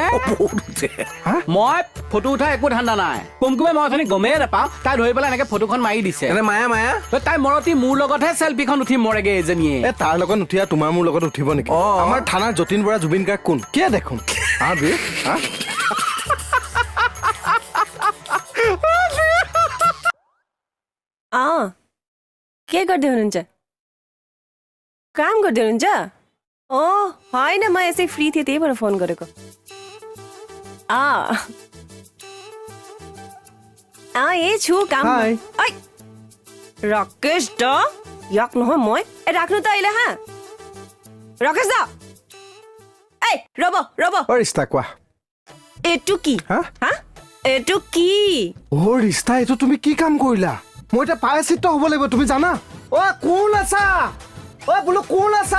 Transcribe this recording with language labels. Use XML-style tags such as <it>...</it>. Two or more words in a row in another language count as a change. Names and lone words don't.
<as>বহুত উঠে। মই ফটো উঠা একো ধান্দা নাই। কুমকুমে মই অথনি গমেই নাপাওঁ, তাই ধৰি পেলাই এনেকে ফটোখন মাৰি দিছে। এনে মায়া মায়া তাই মৰতি মোৰ লগতহে চেলফিখন উঠি মৰেগে এজনীয়ে। এ তাৰ লগত নুঠি আৰু তোমাৰ মোৰ লগত উঠিব নেকি? অ। আমাৰ থানাৰ যতীন বৰা জুবিন গাৰ্গ কোন? কিয় দেখোন বীৰ</as> <ne>के गर्दै हुनुहुन्छ? काम गर्दै हुनुहुन्छ? ओ होइन, म यसै फ्री थिएँ, त्यही भएर फोन गरेको। यही छु काम। हाय।</ne> <as>ऐ राकेश दा, याक নহয় মই। এ ৰাখনো त আহিলে হা। ৰাকেশ দা, এই ৰব ৰব। অ ৰিষ্টা কোৱা। এইটো কি? হা? হা? এইটো কি? অ ৰিষ্টা, এইটো তুমি কি কাম কৰিলা? মই এতিয়া প্ৰায়শ্চিত্ত হ'ব লাগিব, তুমি জানা? অ কোন আছা? অ বোলো কোন আছা?</as>